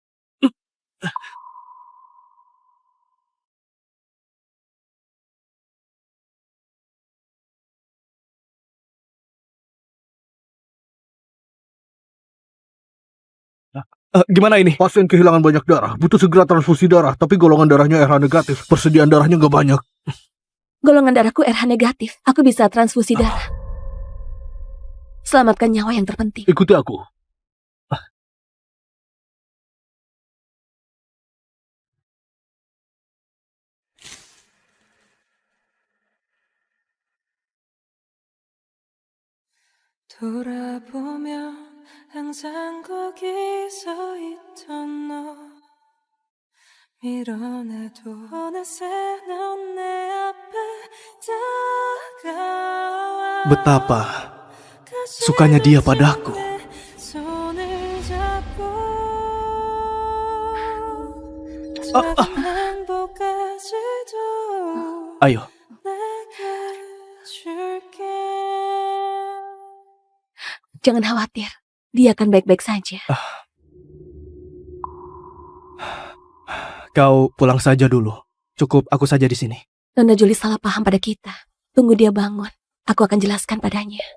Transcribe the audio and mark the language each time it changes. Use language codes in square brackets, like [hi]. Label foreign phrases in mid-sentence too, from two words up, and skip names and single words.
[id] Gimana ini? Pasien kehilangan banyak darah, butuh segera transfusi darah, tapi golongan darahnya RH negatif. Persediaan darahnya nggak banyak. Golongan darahku RH negatif. Aku bisa transfusi darah. Selamatkan nyawa yang terpenting. Ikuti aku. [ko] 돌아보면 항상 거기 서 있던 너 밀어내도 어느새 넌 내 앞에 다가와 [id] Betapa sukanya dia padaku. [ko] 손을 잡고 행복까지도 [id] Ayo, [ko] 내게 줄게. [id] Jangan khawatir. Dia akan baik-baik saja. Kau pulang saja dulu. Cukup aku saja di sini. Nona Jolie salah paham pada kita. Tunggu dia bangun. Aku akan jelaskan padanya.